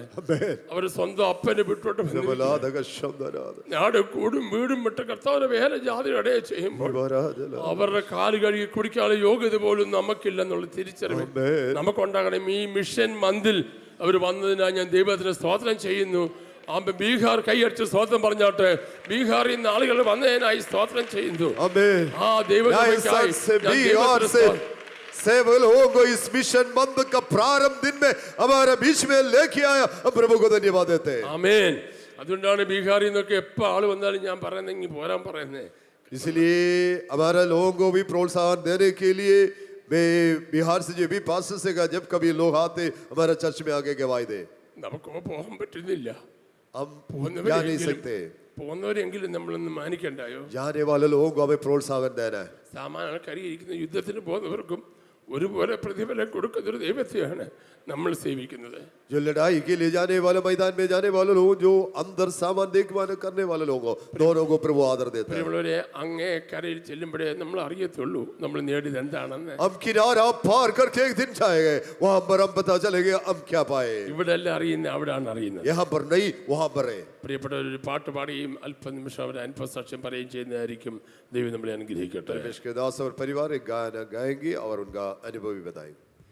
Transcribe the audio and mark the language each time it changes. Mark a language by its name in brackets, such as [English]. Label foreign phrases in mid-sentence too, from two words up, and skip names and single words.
[Malayalam] അവർ സ്വന്തം അപ്പനെ വിട്ടോട്ട് നാട് കൂടും വീടും വിട്ട് കർത്താവിന്റെ വേല ജാതി ഇടയെ ചെയ്യുമ്പോൾ അവരുടെ കാല് കഴുകി കുടിക്കാനുള്ള യോഗ്യത പോലും നമുക്കില്ലെന്നുള്ള തിരിച്ചറിവ് നമുക്കുണ്ടാകണം. ഈ [English] mission month [Malayalam] അവർ വന്നതിനായി ഞാൻ ദൈവത്തിന് സ്തോത്രം ചെയ്യുന്നു. ബീഹാർ കൈയടിച്ച് സ്തോത്രം പറഞ്ഞാട്ടെ. ബീഹാറിൽ നിന്ന് ആളുകൾ വന്നതിനായി സ്തോത്രം ചെയ്യുന്നു. ആ ദൈവത്തിനായി [Hindi] सेवक लोगों को इस [English] mission month [Hindi] का प्रारंभ दिन में हमारे बीच में लेके आया. हम प्रभु को धन्यवाद देते हैं. [Malayalam] ആമേൻ. അതുകൊണ്ടാണ് ബീഹാറിൽ നിന്നൊക്കെ എപ്പോൾ ആള് വന്നാലും ഞാൻ പറയുന്നെങ്കിൽ പോരാൻ പറയുന്നത്. [Hindi] इसलिए हमारे लोगों को भी प्रोत्साहन देने के लिए मैं बिहार से जो भी पास से का जब कभी लोग आते हमारे चर्च में आके गवाही दे. [Malayalam] നമുക്ക് പോകാൻ പറ്റുന്നില്ല. [Hindi] हम जा नहीं सकते. [Malayalam] പോകുന്നവരെങ്കിലും നമ്മളൊന്ന് മാനിക്കണ്ടായോ? [Hindi] जाने वाले लोगों को हमें प्रोत्साहन देना है. [Malayalam] സാമാന്യ ആൾക്കാരിയിരിക്കുന്ന യുദ്ധത്തിന് പോകുന്നവർക്കും ഒരുപോലെ പ്രതിഫലം കൊടുക്കുന്നൊരു ദൈവത്തെയാണ് നമ്മൾ സേവിക്കുന്നത്. [Hindi] जो लड़ाई के लिए जाने वाले मैदान में जाने वाले लोग, जो अंदर सामान देखभाल करने वाले लोगों दोनों को प्रभु आदर देता है. [Malayalam] പ്രിയമുള്ളവരെ, അങ്ങേ കരയിൽ ചെല്ലുമ്പോഴേ നമ്മൾ അറിയത്തുള്ളൂ നമ്മൾ നേടിയത് എന്താണെന്ന്. [Hindi] हम किनारा पार करके एक दिन जाएंगे, वहां पर हम पता चलेगा हम क्या पाए. [Malayalam] ഇവിടെ എല്ലാം അറിയുന്ന അവിടെയാണ് അറിയുന്നത്. [Hindi] यहाँ पर नहीं वहां पर है. [Malayalam] പ്രിയപ്പെട്ടവർ, ഒരു പാട്ട് പാടുകയും അല്പനിമിഷം അവരെ അനുഭവസാക്ഷ്യം പറയുകയും ചെയ്യുന്നതായിരിക്കും. ദൈവം നമ്മളെ അനുഗ്രഹിക്കട്ടെ. [Hindi] परमेश्वर के दास और परिवार एक गाना गाएंगे और उनका अनुभव भी बताएंगे.